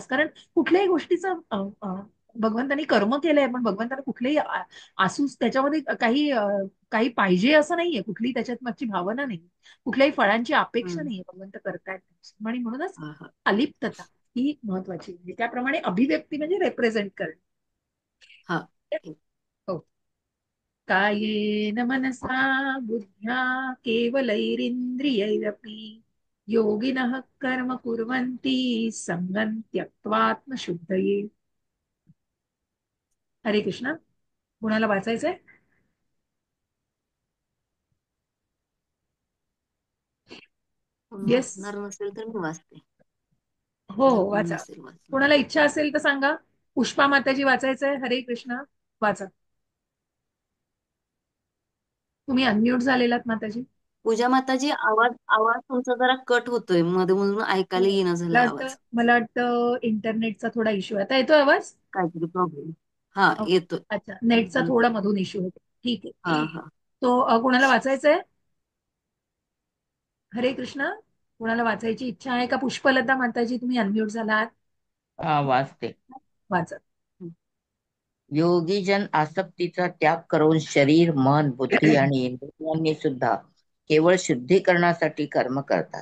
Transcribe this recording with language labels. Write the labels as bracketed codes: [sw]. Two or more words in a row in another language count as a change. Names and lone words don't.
[mr] कारण कुठल्याही गोष्टीचं भगवंतांनी कर्म केलंय, पण भगवंतांना कुठलेही आसूस त्याच्यामध्ये काही पाहिजे असं नाहीये, कुठलीही त्याच्यात मागची भावना नाही, कुठल्याही फळांची अपेक्षा हम्म नाहीये भगवंत करतायत. आणि म्हणूनच हा हा अलिप्तता ही महत्वाची, म्हणजे त्याप्रमाणे अभिव्यक्ती म्हणजे रिप्रेझेंट करणे. हा हो. [sa] कायेन मनसा बुद्ध्या केवलैरिन्द्रियैरपि योगिनः कर्म कुर्वन्ति सङ्गं त्यक्त्वात्मशुद्धये. हरे कृष्णा. [mr] कुणाला वाचायचंय? कोण येस. वाचणार नसेल तर मी वाचते, हो जर हो, कोण वाचा. नसेल वाचणार. कोणाला इच्छा असेल तर सांगा. पुष्पा माताजी वाचायचंय. [sa] हरे कृष्णा, [mr] वाचा. तुम्ही अनम्यूट झालेलात माताजी. पूजा माताजी, आवाज आवाज तुमचा जरा कट होतोय, मध्ये मधून हो, ऐकायला येईना झालाय आवाज. मला वाटतं इंटरनेटचा थोडा इश्यू आहे. आता येतोय आवाज? काहीतरी प्रॉब्लेम. हा, ओके. येतोय. अच्छा, नेटचा हम्म. थोडा मधून इश्यू होतो. ठीक हा आहे. हा तो कुणाला वाचायचंय? [sa] हरे कृष्णा. [mr] कुणाला वाचायची इच्छा आहे का? पुष्पलता माताजी, तुम्ही अनम्यूट झालात. वाचते. वाचा. योगीजन आसक्तीचा त्याग करून शरीर, मन, बुद्धी आणि इंद्रियांनी सुद्धा केवळ शुद्धीकरणासाठी कर्म करतात.